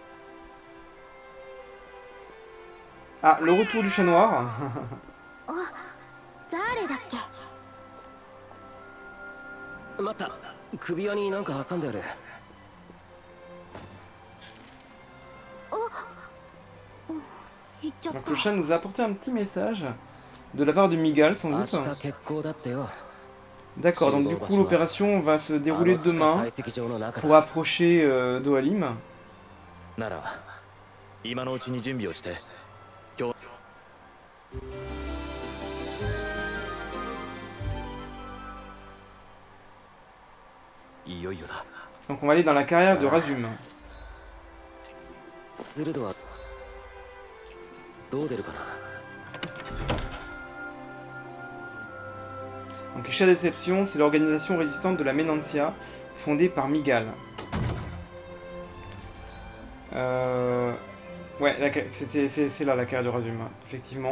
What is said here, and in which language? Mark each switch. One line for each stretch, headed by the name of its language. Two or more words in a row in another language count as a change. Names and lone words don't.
French: Ah, le retour du chat noir.
Japanese: 待った。首輪になんか挟んである。行っちゃっ
French: Donc
Japanese: た
French: le chat nous a apporté un petit message de la part de Migal sans
Japanese: 明
French: doute.
Japanese: 日決行だってよ。
French: D'accord, donc du coup l'opération va se dérouler
Japanese: あの地下
French: demain
Japanese: 採石場の中
French: pour
Japanese: だ。
French: approcher Dohalim.
Japanese: なら今のうちに準備をして今日いよいよだ。
French: Donc on va aller dans la carrière de Razum.
Japanese: スルドはどう出るかな。
French: Donc les chats d'exception, c'est l'organisation résistante de la Menancia, fondée par Migal. Ouais, c'est là la carrière de Razum, effectivement.